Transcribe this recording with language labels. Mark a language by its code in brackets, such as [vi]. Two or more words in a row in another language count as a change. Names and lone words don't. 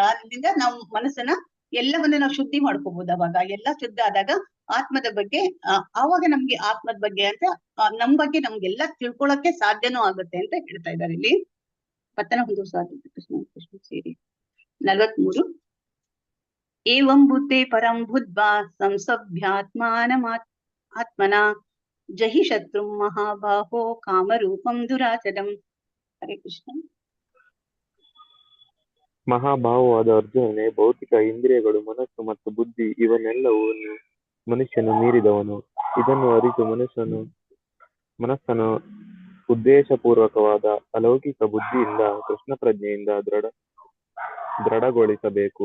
[kn] ಅದ್ರಿಂದ ನಾವು ಮನಸ್ಸನ್ನ ಎಲ್ಲವನ್ನ ನಾವು ಶುದ್ಧಿ ಮಾಡ್ಕೋಬಹುದು. ಅವಾಗ ಎಲ್ಲ ಶುದ್ಧ ಆದಾಗ ಆತ್ಮದ ಬಗ್ಗೆ ಆವಾಗ ನಮ್ಗೆ ಆತ್ಮದ ಬಗ್ಗೆ ಅಂತ ನಮ್ ಬಗ್ಗೆ ನಮ್ಗೆಲ್ಲ ತಿಳ್ಕೊಳಕ್ಕೆ ಸಾಧ್ಯನೂ ಆಗುತ್ತೆ ಅಂತ ಹೇಳ್ತಾ ಇದ್ದಾರೆ ಇಲ್ಲಿ. ಪತನ ಒಂದು ಕೃಷ್ಣ ಸೇರಿ [sa] 43 ಏವಂ ಬುದ್ಧೇ ಪರಂ ಬುದ್ಧ್ವಾ ಸಂಸಭ್ಯಾತ್ಮಾನಮಾತ್ಮನ ಜಹಿ ಶತ್ರು ಮಹಾಬಾಹೋ ಕಾಮರೂಪಂ ದುರಾಚರಂ. ಹರೇ ಕೃಷ್ಣ. [kn] ಮಹಾಭಾವವಾದ ಅರ್ಜುನನೇ, ಭೌತಿಕ ಇಂದ್ರಿಯಗಳು, ಮನಸ್ಸು ಮತ್ತು ಬುದ್ಧಿ ಇವನ್ನೆಲ್ಲವೂ ಮನುಷ್ಯನು ಮೀರಿದವನು. ಇದನ್ನು ಅರಿತು ಮನಸ್ಸನ್ನು ಉದ್ದೇಶಪೂರ್ವಕವಾದ ಅಲೌಕಿಕ ಬುದ್ಧಿಯಿಂದ ಕೃಷ್ಣ ಪ್ರಜ್ಞೆಯಿಂದ ದೃಢಗೊಳಿಸಬೇಕು.